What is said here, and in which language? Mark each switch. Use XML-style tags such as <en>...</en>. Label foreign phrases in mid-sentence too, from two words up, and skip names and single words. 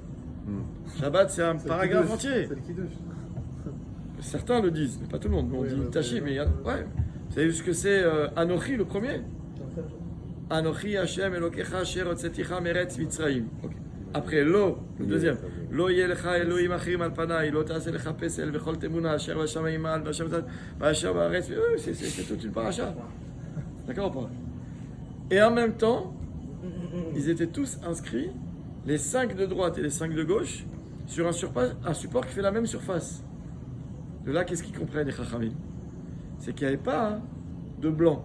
<fr>Shabbat, c'est un paragraphe entier. C'est le Kiddush. Certains le disent, mais pas tout le monde. On dit Tachi, mais ouais. Vous savez vu ce que c'est Anochi, le premier?</fr> <he>אנכי השם אלוקיך אשר הוצאתיך מארץ מצרים.</he> <fr>Après Lo, le deuxième.</fr> <he>לא יהיה לך אלהים אחרים על פני, לא תעשה לך פסל וכל תמונה אשר בשמים ממעל ואשר בארץ.</he> <fr>C'est toute une paracha. D'accord ou pas? Et en même temps, ils étaient tous inscrits, les 5 de droite et les 5 de gauche, sur un support qui fait la même surface. De là, qu'est-ce qu'ils comprennent, les Chachamim? C'est qu'il n'y avait pas de blanc.</fr>